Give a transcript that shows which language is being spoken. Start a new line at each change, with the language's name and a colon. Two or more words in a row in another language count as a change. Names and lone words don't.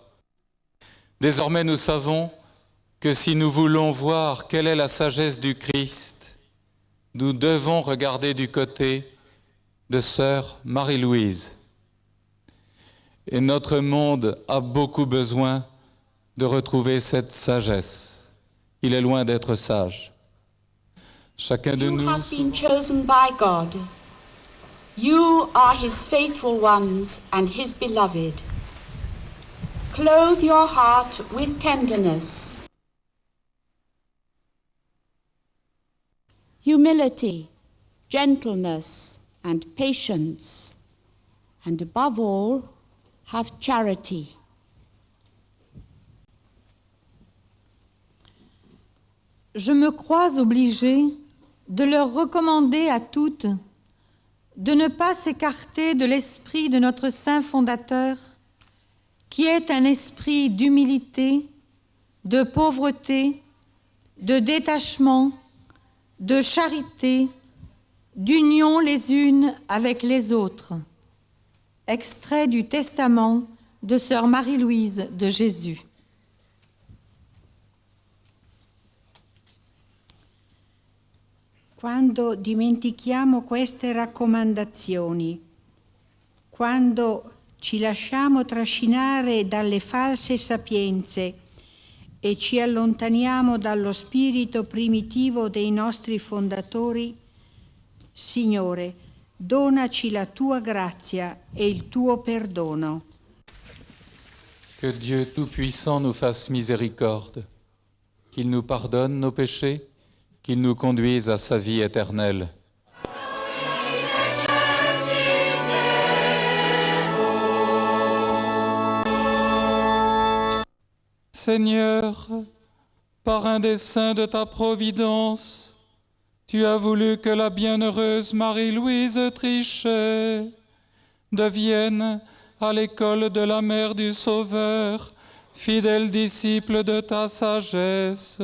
French: Désormais, nous savons que si nous voulons voir quelle est la sagesse du Christ, nous devons regarder du côté de sœur Marie-Louise. Et notre monde a beaucoup besoin de retrouver cette sagesse. Il est loin d'être sage. Chacun de nous...
English: You have been chosen by God. You are His faithful ones and His beloved. Clothe your heart with tenderness, humility, gentleness, and patience, and above all, have charity.
French: Je me crois obligée de leur recommander à toutes de ne pas s'écarter de l'esprit de notre saint fondateur, qui est un esprit d'humilité, de pauvreté, de détachement, de charité, d'union les unes avec les autres. Extrait du testament de sœur Marie-Louise de Jésus.
Italian: Quando dimentichiamo queste raccomandazioni, quando ci lasciamo trascinare dalle false sapienze e ci allontaniamo dallo spirito primitivo dei nostri fondatori, Signore, donaci la tua grazia e il tuo perdono.
French: Que Dieu Tout-Puissant nous fasse miséricorde, qu'il nous pardonne nos péchés, qu'il nous conduise à sa vie éternelle. Seigneur, par un dessein de ta providence, tu as voulu que la bienheureuse Marie-Louise Trichet devienne, à l'école de la Mère du Sauveur, fidèle disciple de ta sagesse.